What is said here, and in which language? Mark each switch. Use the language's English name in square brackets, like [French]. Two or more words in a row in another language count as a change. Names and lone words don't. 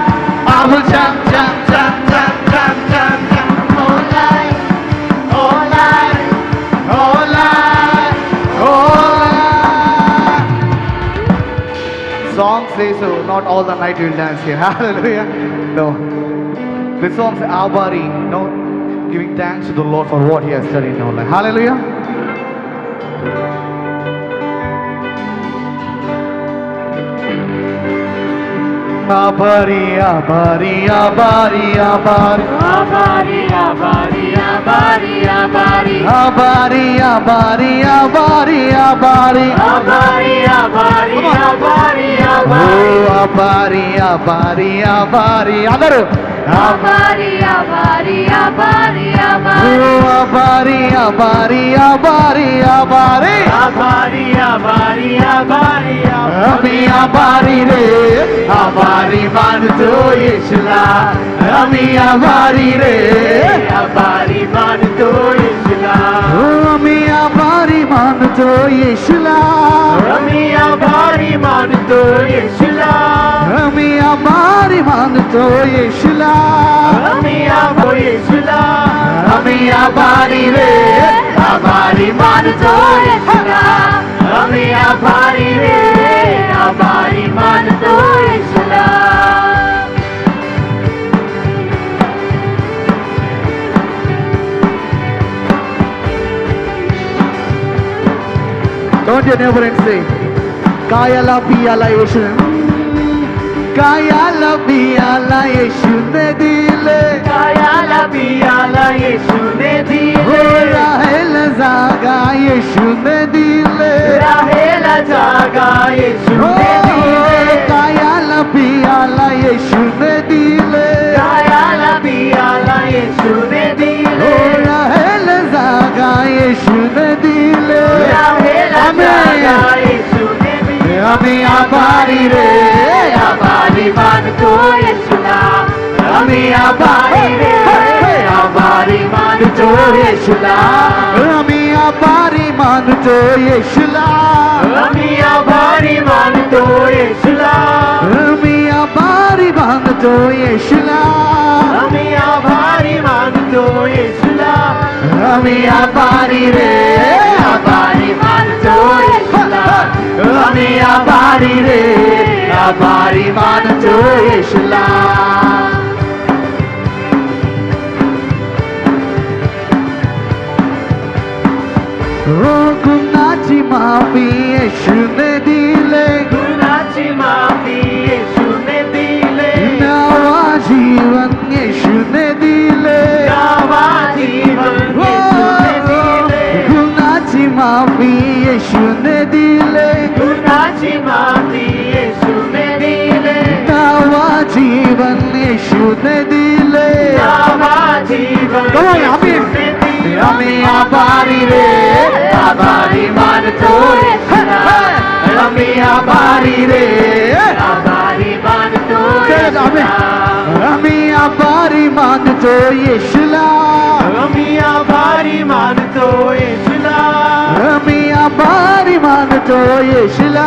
[English] I will jump, jump, jump, jump, jump, jump, jump all night, all night, all night, all night. Song says so, not all the night you will dance here. Hallelujah. No. This song says Abari. No. Giving thanks to the Lord for what He has done in our life. Hallelujah. [Marathi] आभारी, आभारी, आभारी, आभारी. आभारी, आभारी, आभारी, आभारी. आभारी, आभारी, आभारी, आभारी. आभारी, आभारी, आभारी, ओह, आभारी, आभारी, आभारी. आंदारू. आभारी, आभारी, आभारी, आभारी. ओह, आभारी, आभारी, आभारी, आभारी. आभारी, आभारी, आभारी, आम्ही आभारी रे, आभारी मानतो येशूआ. आम्ही आभारी रे, आभारी मानतो येशूआ. आम्ही आभारी मानतो येशूआ. आम्ही आभारी मानतो येशूआ. आम्ही आभारी मानतो येशूआ. आम्ही आभारी येशूआ. आम्ही आभारी रे, आभारी मानतो येशूआ. आम्ही आभारी रे, आभारी मानतो येशूआ. [English] Don't your neighbor and say, [Marathi] खायला प्यायला येशूआ. खायला प्यायला येशूआ दिले. खायला प्यायला येशू ने दिले. राहायला जागा येशूआ दिले. राहायला जागा येशू ने दिले. खायला प्यायला येशूआ दिले. खायला प्यायला येशू ने दिले. राहायला जागा येशूआ दिले. राहायला जागा येशू ने दिले. आम्ही आभारी रे, आभारी मानतो येशूआ. आम्ही आभारी रे, आभारी मानतो येशूआ. आम्ही आभारी मानतो येशूआ. आम्ही आभारी मानतो येशूआ. आम्ही आभारी मानतो येशूआ. आम्ही आभारी मानतो येशूआ. आम्ही आभारी रे, आभारी मानतो येशूआ. आम्ही आभारी रे, आभारी मानतो येशूआ. गुन्ह्याची माफी येशू ने दिले. गुन्ह्याची माफी येशू ने दिले. नवा जीवन येशू ने दिले. नवा जीवन येशू ने दिले. गुन्ह्याची माफी येशू ने दिले. गुन्ह्याची माफी येशू ने दिले. नवा जीवन येशू ने दिले. नवा जीवन [English] Come on, [Marathi] Yeshu Amin. ने दिले. आम्ही आभारी रे, आभारी मानतो येशूआ. आम्ही आभारी रे, आभारी मानतो Ami Yeshua. आम्ही आभारी मानतो येशूआ. आम्ही आभारी मानतो येशूआ. आम्ही आभारी मानतो येशूआ.